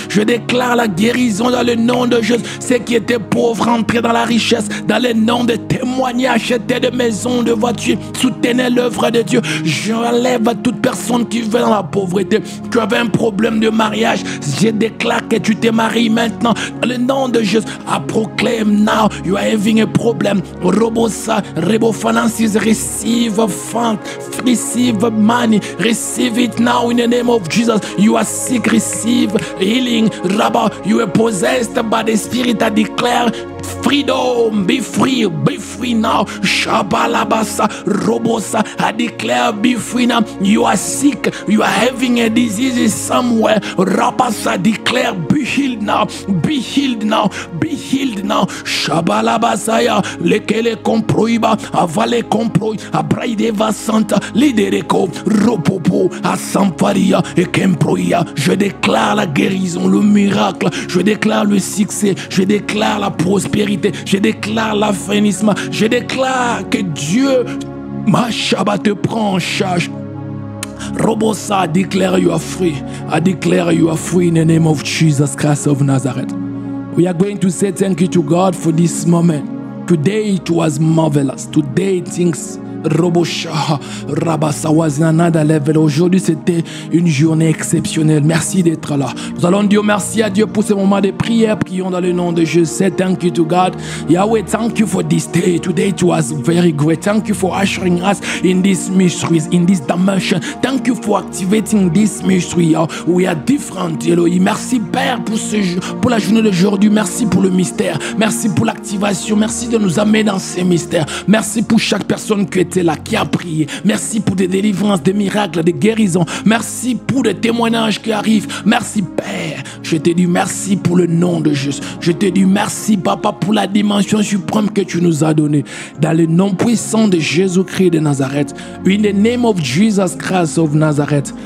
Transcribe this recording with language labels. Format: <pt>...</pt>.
<fr>Je déclare la guérison dans le nom de Jésus. Ceux qui étaient pauvres, entrés dans la richesse, dans le nom de témoigner, acheter des maisons, de voitures, soutenir l'œuvre de Dieu. J'enlève à toute personne qui vit dans la pauvreté. Tu avais un problème de mariage, Je déclare que tu te maries maintenant. Dans le nom de Jésus,</fr> <en>I proclaim now you are having a problem. Robosa, Rebo finances, receive fund, receive money, receive it now in the name of Jesus. You are sick, receive healing. Rabba, you are possessed by the Spirit. I declare freedom, be free now. Shabalabasa, Robosa, I declare be free now. You are sick, you are having a disease somewhere. Rabasa, declare be healed now, be healed now, be healed now. Shabalabasaya, lekele comproiba, avale comproi, abraideva santa, lidereko, ropopo, asamparia et kemproia.</en> <fr>Je déclare la guérison, le miracle, je déclare le succès, je déclare la prospérité, je déclare l'affinissement, je déclare que Dieu, ma Shabbat, te prend en charge.</fr> <en>Robosa, I declare you are free. I declare you are free in the name of Jesus Christ of Nazareth. We are going to say thank you to God for this moment. Today it was marvelous. Today things Robosha, Rabasa was in another level.</en> <fr>Aujourd'hui, c'était une journée exceptionnelle. Merci d'être là. Nous allons dire merci à Dieu pour ce moment de prière. Prions dans le nom de Jésus.</fr> <en>Say thank you to God. Yahweh, thank you for this day. Today it was very great. Thank you for ushering us in these mysteries, in this dimension. Thank you for activating this mystery. We are different, Elohim.</en> <fr>Merci, Père, pour la journée d'aujourd'hui. Merci pour le mystère. Merci pour l'activation. Merci de nous amener dans ces mystères. Merci pour chaque personne qui était là, qui a prié. Merci pour des délivrances, des miracles, des guérisons. Merci pour des témoignages qui arrivent. Merci, Père. Je te dis merci pour le nom de Jésus. Je te dis merci, Papa, pour la dimension suprême que tu nous as donnée. Dans le nom puissant de Jésus-Christ de Nazareth.</fr> <en>In the name of Jesus Christ of Nazareth.</en>